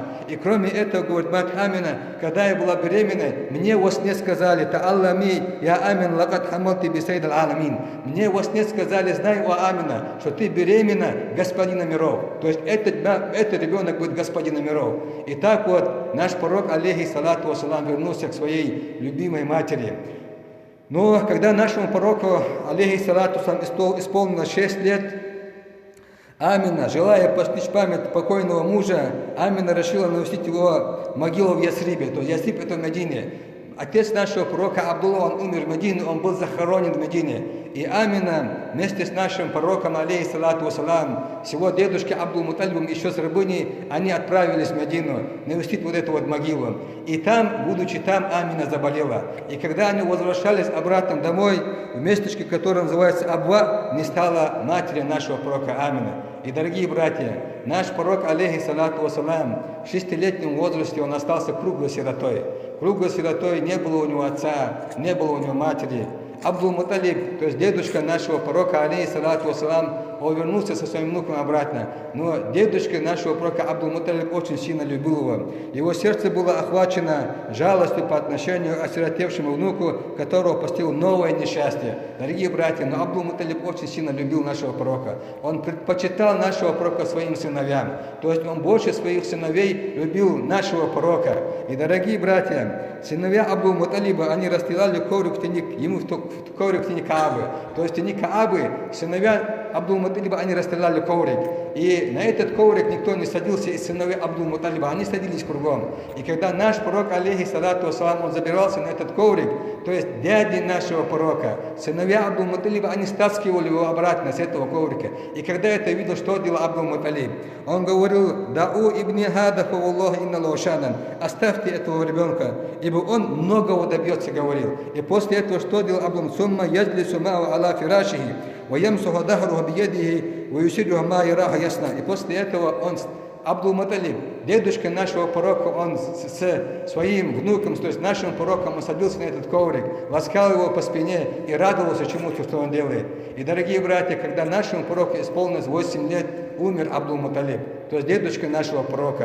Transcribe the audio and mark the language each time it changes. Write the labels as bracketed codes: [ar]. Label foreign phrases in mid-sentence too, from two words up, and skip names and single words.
[ru] И кроме этого, говорит мать Амина, когда я была беременной, мне во сне сказали, [ar] تعلمي يا آمنة لقد حملت بسيد العالمين. [ru] Мне во сне сказали, знай, о Амина, что ты беременна господина миров. То есть этот ребенок будет господина миров. И так вот наш пророк, [ar] عليه الصلاة والسلام, [ru] вернулся к своей любимой матери. Но когда нашему пророку, [ar] عليه الصلاة والسلام, [ru] исполнилось 6 лет, Амина, желая постичь память покойного мужа, Амина решила навестить его могилу в Ясрибе. То есть Ясриб — это в Медине. Отец нашего пророка Абдулла, он умер в Медине, он был захоронен в Медине. И Амина вместе с нашим пророком, [ar] عليه الصلاة والسلام, [ru] с его дедушкой Абдул-Муталибом, еще с рабыней, они отправились в Медину навестить вот эту вот могилу. И там, будучи там, Амина заболела. И когда они возвращались обратно домой, в местечке, которое называется Абва, не стало матери нашего пророка Амина. И, дорогие братья, наш пророк, [ar] عليه الصلاة والسلام, [ru] в 6-летнем возрасте он остался круглой сиротой. Круглой сиротой, не было у него отца, не было у него матери. Абдул-Муталиб, то есть дедушка нашего пророка, [ar] عليه الصلاة والسلام, [ru] он вернулся со своим внуком обратно. Но дедушка нашего пророка Абдул-Муталиб очень сильно любил его. Его сердце было охвачено жалостью по отношению к осиротевшему внуку, которого постигло новое несчастье. Дорогие братья, но Абдул-Муталиб очень сильно любил нашего пророка. Он предпочитал нашего пророка своим сыновьям. То есть он больше своих сыновей любил нашего пророка. И, дорогие братья, сыновья Абдул-Муталиба, они расстилали коврик ему в коврик в тени Каабы. То есть в тени Каабы сыновья Абдул-Муталиба, они расстилали коврик. И на этот коврик никто не садился из сыновей Абдул-Муталиба, они садились кругом. И когда наш пророк, [ar] عليه الصلاة والسلام, [ru] он забирался на этот коврик, то есть дяди нашего пророка, сыновья Абдул-Муталиба, они стаскивали его обратно с этого коврика. И когда это видел, что делал Абдул-Муталиб? Он говорил, [ar] دعوا ابني هذا فوالله إن لشأنا, [ru] оставьте этого ребенка, ибо он многого добьется, говорил. И после этого что делал Абдул-Муталиб? [ar] ثم يجلس معه على فراشه, ويمسح ظهره بيده ويسره ما يراه ясно. [ru] И после этого он, Абдул-Муталиб, дедушка нашего пророка, он с своим внуком, то есть нашим пророком, он садился на этот коврик, ласкал его по спине и радовался чему-то, что он делает. И, дорогие братья, когда нашему пророку исполнилось 8 лет, умер Абдул-Муталиб, то есть дедушка нашего пророка.